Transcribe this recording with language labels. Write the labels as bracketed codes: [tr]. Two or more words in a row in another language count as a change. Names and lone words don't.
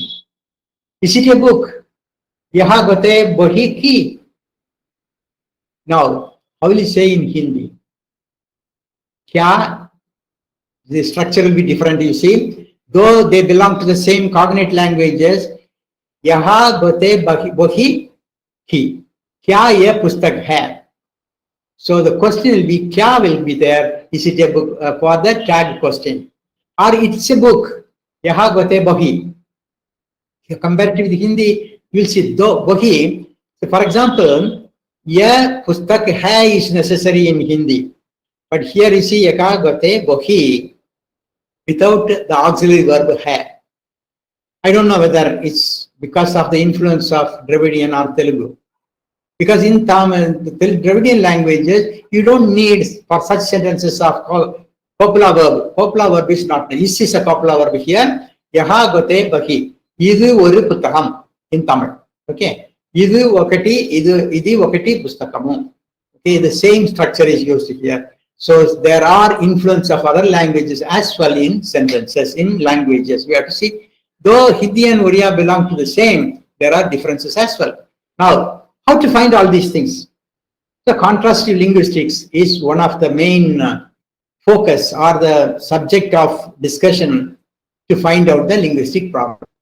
[en] Is it a book? [or] ଏହା ଗୋଟେ ବହି କି. [en] Now, how will you say in Hindi? [hi] Kya? [en] The structure will be different, you see. Though they belong to the same cognate languages, [or] ଏହା ଗୋଟେ ବହି କି. [hi] क्या ये पुस्तक है? [en] So the question will be, kya will be there. Is it a book for the tag question? Or it's a book. [or] ଏହା ଗୋଟେ ବହି. [en] Compared with Hindi, you will see do bohi. So for example, [hi] ये पुस्तक है [en] is necessary in Hindi. But here you see [or] ଏହା ଗୋଟେ ବହି [en] without the auxiliary verb hai. I don't know whether it's because of the influence of Dravidian or Telugu. Because in Tamil, the Dravidian languages, you don't need for such sentences of copula verb. Copula verb is not. This is a copula verb here. [or] ଏହା ଗୋଟେ ବହି. [ta] இது ஒரு புத்தகம் in Tamil. [te] Okay. ఇది ఒకటి పుస్తకము. [en] Okay. The same structure is used here. So there are influence of other languages as well in sentences, in languages. We have to see, though Hindi and Oriya belong to the same, there are differences as well. Now, how to find all these things? The contrastive linguistics is one of the main focus or the subject of discussion to find out the linguistic problem.